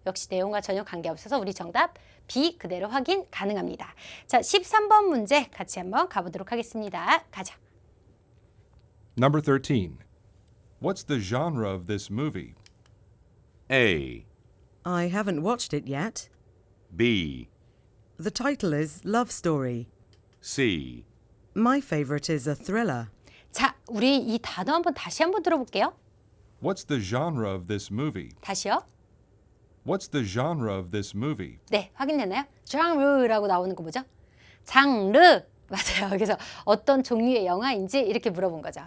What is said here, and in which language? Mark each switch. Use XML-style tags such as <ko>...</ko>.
<ko>역시 내용과 전혀 관계없어서 우리 정답 B 그대로 확인 가능합니다. 자, 13번 문제 같이 한번 가보도록 하겠습니다. 가자.</ko> <en>Number 13. What's the genre of this movie? A. I haven't watched it yet. B. The title is Love Story. C. My favourite is a thriller.</en> <ko>자, 우리 이 단어 한번 다시 한번 들어볼게요.</ko> <en>What's the genre of this movie?</en> <ko>다시요.</ko> <en>What's the genre of this movie?</en> <ko>네, 확인되나요? 장르라고 나오는 거 뭐죠? 장르. 맞아요. 그래서 어떤 종류의 영화인지 이렇게 물어본 거죠.</ko>